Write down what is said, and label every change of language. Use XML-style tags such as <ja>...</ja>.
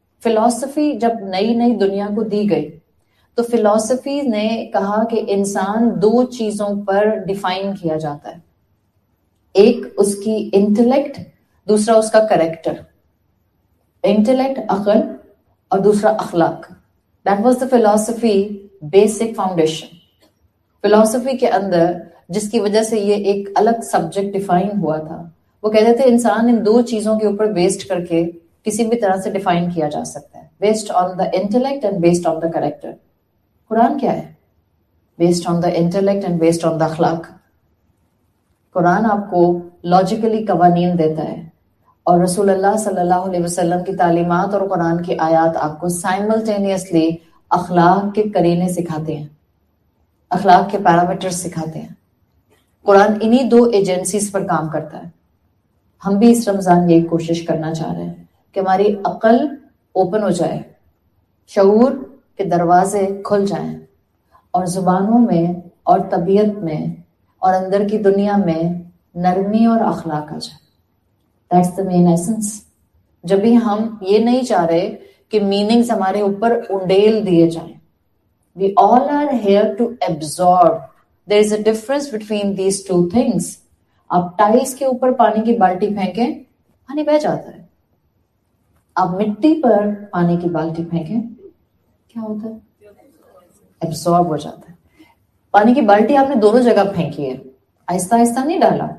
<ur>فلسفی جب نئی نئی دنیا کو دی گئی تو فلسفی نے کہا کہ انسان دو چیزوں پر ڈیفائن کیا جاتا ہے، ایک اس کی انٹلیکٹ، دوسرا اس کا کریکٹر. انٹلیکٹ عقل اور دوسرا اخلاق.</ur> <en>That was the فلسفی basic foundation.</en> <ur>فلسفی کے اندر جس کی وجہ سے یہ ایک الگ سبجیکٹ ڈیفائن ہوا تھا، وہ کہتے تھے انسان ان دو چیزوں کے اوپر بیسڈ کر کے کسی بھی طرح سے ڈیفائن کیا جا سکتا ہے،</ur> <en>Based on the intellect and based on the character.</en> <ur>قرآن کیا ہے؟</ur> <en>Based on the intellect and based on the اخلاق.</en> <ur>قرآن آپ کو لاجیکلی قوانین دیتا ہے، اور رسول اللہ صلی اللہ علیہ وسلم کی تعلیمات اور قرآن کی آیات آپ کو سائملٹینیسلی اخلاق کے قرینے سکھاتے ہیں، اخلاق کے پیرامیٹرز سکھاتے ہیں. قرآن انہی دو ایجنسیز پر کام کرتا ہے. ہم بھی اس رمضان یہی کوشش کرنا چاہ رہے ہیں کہ ہماری عقل اوپن ہو جائے، شعور کے دروازے کھل جائیں، اور زبانوں میں اور طبیعت میں اور اندر کی دنیا میں نرمی اور اخلاق آ جائے.</ur> <en>That's the main essence.</en> <ur>جب بھی ہم یہ نہیں چاہ رہے کہ میننگز ہمارے اوپر انڈیل دیے جائیں.</ur> <en>We all are here to absorb. There is a difference between these two things.</en> <ur>آپ ٹائلز کے اوپر پانی کی بالٹی پھینکیں، پانی بہہ جاتا ہے. آپ مٹی پر پانی کی بالٹی پھینکیں، کیا ہوتا ہے؟ ایبزارب ہو جاتا ہے. پانی کی بالٹی آپ نے دونوں جگہ پھینکی ہے، آہستہ آہستہ نہیں ڈالا.</ur>